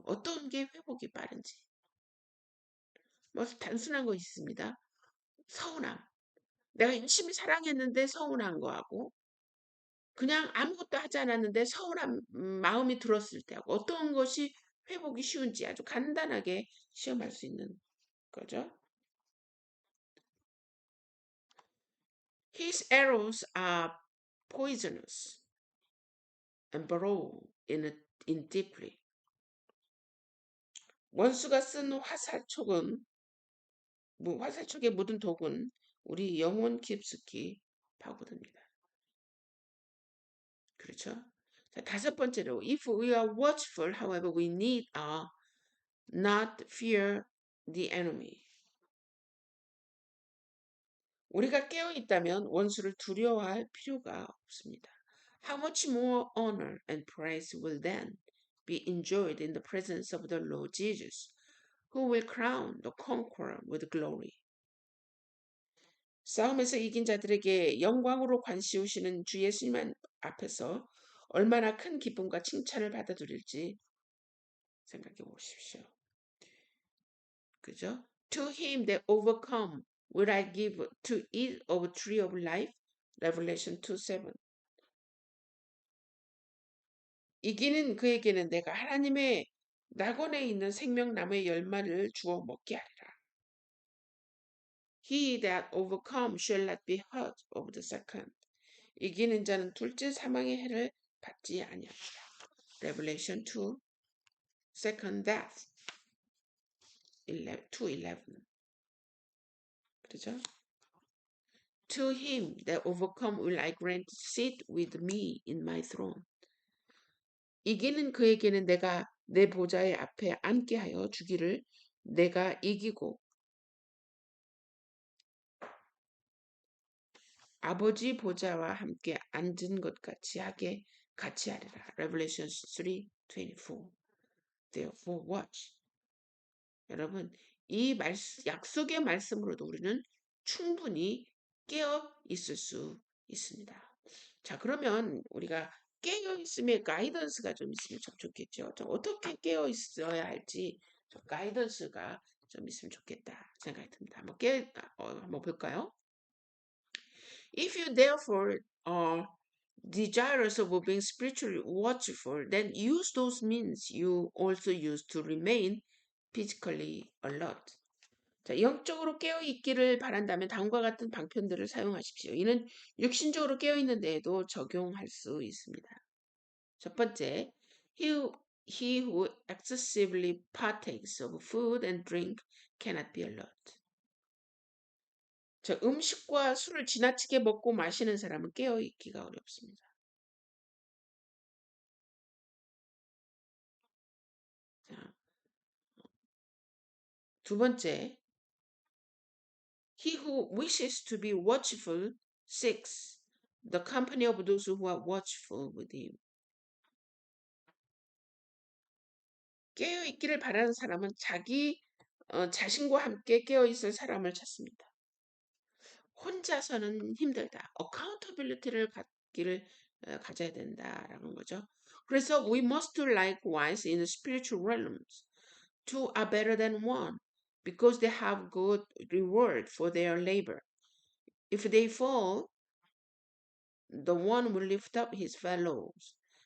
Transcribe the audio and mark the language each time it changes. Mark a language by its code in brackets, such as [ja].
[ko] 어떤 게 회복이 빠른지. 뭐 단순한 거 있습니다. 서운함. 내가 열심히 사랑했는데 서운한 거하고 그냥 아무것도 하지 않았는데 서운한 마음이 들었을 때하고 어떤 것이 회복이 쉬운지 아주 간단하게 시험할 수 있는 거죠. [en] His arrows are poisonous and burrow in deeply. [ko] 원수가 쓴 화살촉에 묻은 독은 우리 영혼 깊숙이 파고듭니다. 그렇죠? 자, 다섯 번째로, [en] if we are watchful, however, we need not fear the enemy. [ko] 우리가 깨어 있다면 원수를 두려워할 필요가 없습니다. [en] How much more honor and praise will then be enjoyed in the presence of the Lord Jesus, who will crown the conqueror with glory. [ko] 싸움에서 이긴 자들에게 영광으로 관시우시는 주 예수님 앞에서 얼마나 큰 기쁨과 칭찬을 받아들일지 생각해 보십시오. 그죠? [en] To him that overcome will I give to eat of a tree of life. Revelation 2:7. [ko] 이기는 그에게는 내가 하나님의 낙원에 있는 생명나무의 열매를 주어 먹게 하리라. [en] He that overcome shall not be hurt of the second. [ko] 이기는 자는 둘째 사망의 해를 받지 아니하리라. [en] Revelation 2, second death. 2:11. [ko] 그렇죠? [en] To him that overcome will I grant sit with me in my throne. [ko] 이기는 그에게는 내가 내 보좌의 앞에 앉게 하여 주기를 내가 이기고 아버지 보좌와 함께 앉은 것 같이 하리라. [en] Revelation 3:24. Therefore watch. [ko] 여러분, 이 약속의 말씀으로도 우리는 충분히 깨어 있을 수 있습니다. 자, 그러면 우리가 깨어 있음의 가이던스가 좀 있으면 참 좋겠죠. 좀 어떻게 깨어 있어야 할지 좀 가이던스가 좀 있으면 좋겠다 생각이 듭니다. 한번 볼까요? [en] If you therefore are desirous of being spiritually watchful, then use those means you also use to remain physically alert. [ko] 자, 영적으로 깨어 있기를 바란다면 다음과 같은 방편들을 사용하십시오. 이는 육신적으로 깨어 있는 데에도 적용할 수 있습니다. 첫 번째, [en] he who excessively partakes of food and drink cannot be alert. [ko] 자, 음식과 술을 지나치게 먹고 마시는 사람은 깨어 있기가 어렵습니다. 자, 두 번째, [en] he who wishes to be watchful seeks the company of those who are watchful with him. [ko] 깨어 있기를 바라는 사람은 자신과 함께 깨어 있을 사람을 찾습니다. 혼자서는 힘들다. accountability를 가져야 된다라는 거죠. 그래서 [en] we must likewise in the spiritual realms. Two are better than one because they have good reward for their labor. If they fall, the one will lift up his fellows.